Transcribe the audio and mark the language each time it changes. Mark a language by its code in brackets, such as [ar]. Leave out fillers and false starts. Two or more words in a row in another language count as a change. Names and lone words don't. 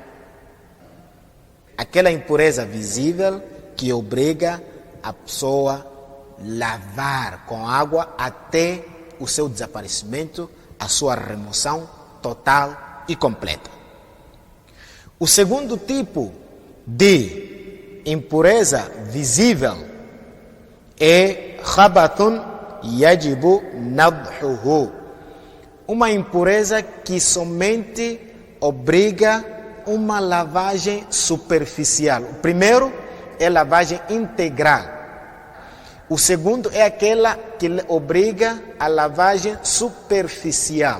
[pt] Aquela impureza visível que obriga a pessoa lavar com água até o seu desaparecimento, a sua remoção total e completa. O segundo tipo de impureza visível é [ar] خبث يجب نضحه, [pt] uma impureza que somente obriga uma lavagem superficial. O primeiro é lavagem integral. O segundo é aquela que obriga a lavagem superficial.